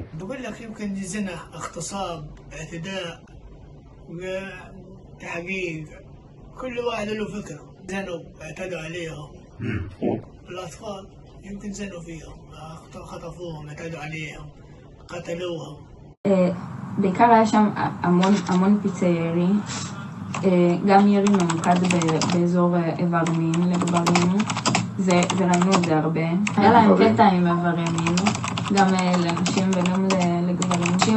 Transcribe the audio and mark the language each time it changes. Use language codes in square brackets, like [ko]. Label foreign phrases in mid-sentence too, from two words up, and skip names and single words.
[ar] بقول لك يمكن زنا، اغتصاب، اعتداء، تحقيق. كل واحد له فكرة. زنوا، اعتدوا عليهم. مين؟ اطفال؟ الأطفال يمكن زنوا فيهم، خطفوهم، اعتدوا عليهم، قتلوهم. [he] בעיקר היה שם המון פיצי ירי, גם ירי ממוקד באזור איבר מין לגברים, וראינו את זה הרבה. היה להם קטע עם איברי מין, גם לנשים וגם לגברים.